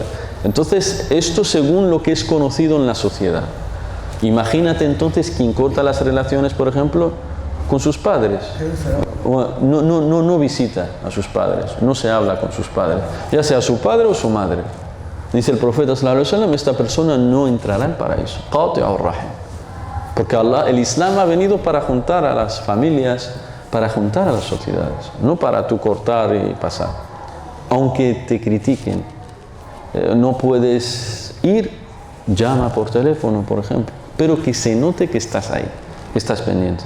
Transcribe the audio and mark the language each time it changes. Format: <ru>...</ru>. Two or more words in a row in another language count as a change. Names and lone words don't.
<es>Entonces, esto según lo que es conocido en la sociedad. Imagínate entonces quien corta las relaciones, por ejemplo, con sus padres. No visita a sus padres, no se habla con sus padres, ya sea su padre o su madre. Dice el profeta</es> <ar>صلى الله عليه وسلم,</ar> <es>esta persona no entrará al paraíso.</es> <ar>قاطع الرحم.</ar> <es>Porque el Islam ha venido para juntar a las familias, para juntar a las sociedades, no para tú cortar y pasar. Aunque te critiquen, no puedes ir, llama por teléfono, por ejemplo, pero que se note que estás ahí, que estás pendiente.</es>